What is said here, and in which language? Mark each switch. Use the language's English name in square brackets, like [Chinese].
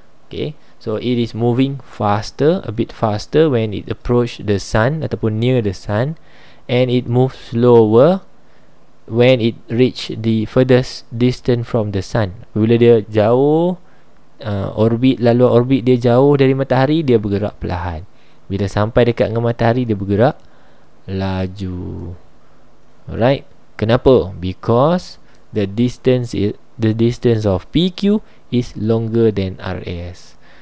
[English] Okay, so it is moving faster, a bit faster when it approach the sun [Malay] ataupun [English] near the sun, and it moves slower when it reach the furthest distance from the sun. [Malay] Bila dia jauh, laluan orbit dia jauh dari matahari, dia bergerak perlahan. Bila sampai dekat dengan matahari, dia bergerak laju. Alright, kenapa? [English] Because the distance of PQ is longer than RS.